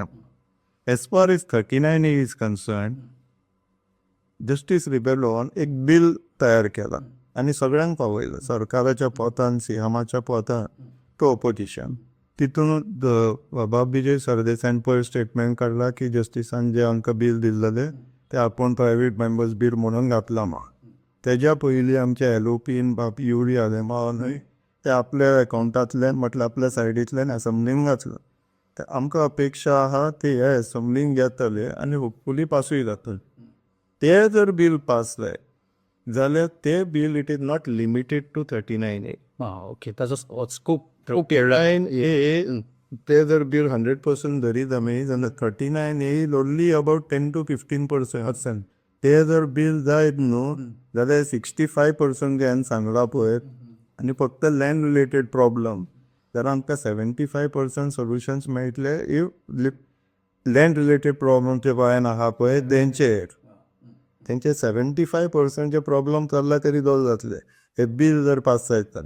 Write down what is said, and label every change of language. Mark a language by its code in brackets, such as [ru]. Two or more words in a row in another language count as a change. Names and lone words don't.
[en] As far as 39A is concerned [kok] जस्टीस रिबेलोन एक बिल तयार केला आनी सगळ्यांक पावयला सरकाराच्या पोतान सीएमाच्या पोतान तो ऑपोजिशन तितून बाबा विजय सरदेसायन पयर स्टेटमेंट काडला की जस्टिसान जे आमकां बिल दिल्लेले ते आपूण [en] private members bill [kok] म्हणून घातला तेज्या पयलीं आमच्या एलओपीन बाप युरी आले न्हय ते आपल्या अकाउंटांतल्यान म्हटल्यार आपल्या सायडींतल्यान असेंब्लीन घातलं. ते आमकां अपेक्षा आहा ते हे असेंब्लीन घेतले आनी होपफुली पासूय जातले. ते जर बिल पास जालें जाल्यार ते बिल [en] it is not limited to 39A. [kok] ओके ताजो स्कोप ते जर बिल 100% धरीत आमी जाल्यार [en] 39A only about 10 to 15%. [kok] ते जर बिल जायत न्हू जाल्यार 65% जे हांवें सांगला पळय आनी फक्त [en] land related problem [kok] जाल्यार आमकां 75% सोल्युशन्स मेळटले [en] if land related problem [kok] जे गोंयान आहा पळय तेंचे 75% जे प्रॉब्लम चल्ला ते रिजॉल्व जातले हे बिल जर पास जायत जाल्यार.